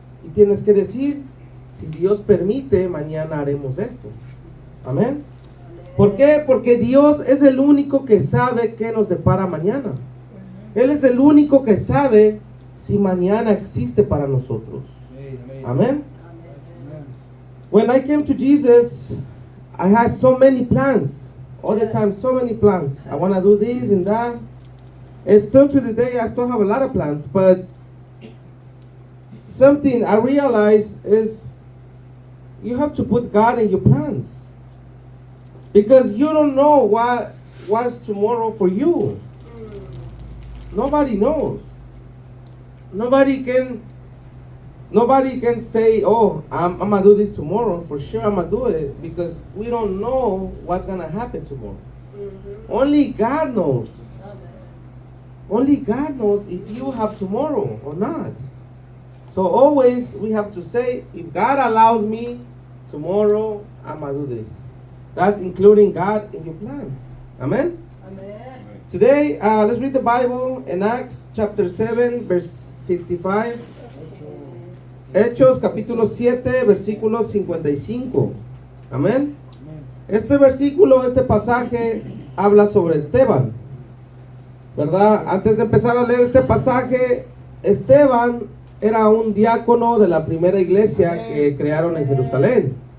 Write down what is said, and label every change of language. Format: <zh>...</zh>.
<es>Y tienes que decir, si Dios permite, mañana haremos esto. Amén. ¿Por qué? Porque Dios es el único que sabe qué nos depara mañana. Él es el único que sabe si mañana existe para nosotros. Amén.</es> <en>When I came to Jesus, I had so many plans. All the time, so many plans. I want to do this and that. And still to the day, I still have a lot of plans. But something I realized is you have to put God in your plans. Because you don't know what's tomorrow for you. Nobody knows. Nobody can say, oh, I'm going to do this tomorrow. For sure I'm going to do it. Because we don't know what's going to happen tomorrow. Only God knows. Only God knows if you have tomorrow or not. So always we have to say, if God allows me tomorrow, I'm going to do this. That's including God in your plan. Amen? Amen. Today, let's read the Bible in Acts chapter 7, verse 55.</en> <es>Hechos capítulo 7, versículo 55. Amén. Este versículo, este pasaje habla sobre Esteban, ¿verdad? Antes de empezar a leer este pasaje, Esteban era un diácono de la primera iglesia que crearon en Jerusalén.</es>